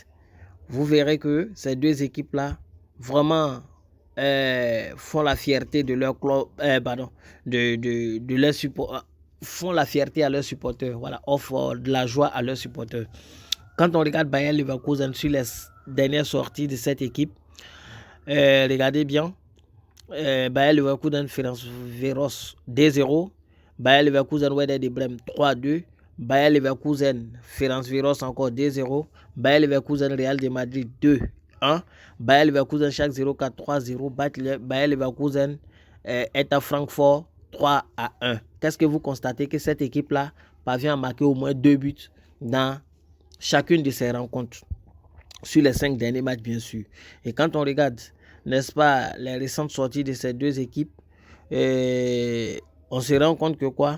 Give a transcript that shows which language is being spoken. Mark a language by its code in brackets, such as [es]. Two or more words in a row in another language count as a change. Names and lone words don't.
[fr] Vous verrez que ces deux équipes-là, vraiment, font la fierté de leur club, de leur support, font la fierté à leurs supporters, voilà, offrent de la joie à leurs supporters. Quand on regarde Bayer Leverkusen sur les dernières sorties de cette équipe, regardez bien, Bayer Leverkusen Ferencváros 2-0, Bayer Leverkusen Werder de Brême 3-2, Bayer Leverkusen Ferencváros encore 2-0, Bayer Leverkusen Real de Madrid 2 1. Bayer Leverkusen, Schalke 04, 3-0. Bayer Leverkusen est à Francfort 3-1. Qu'est-ce que vous constatez? Que cette équipe-là parvient à marquer au moins 2 buts dans chacune de ces rencontres. Sur les 5 derniers matchs, bien sûr. Et quand on regarde, n'est-ce pas, les récentes sorties de ces deux équipes, on se rend compte que quoi?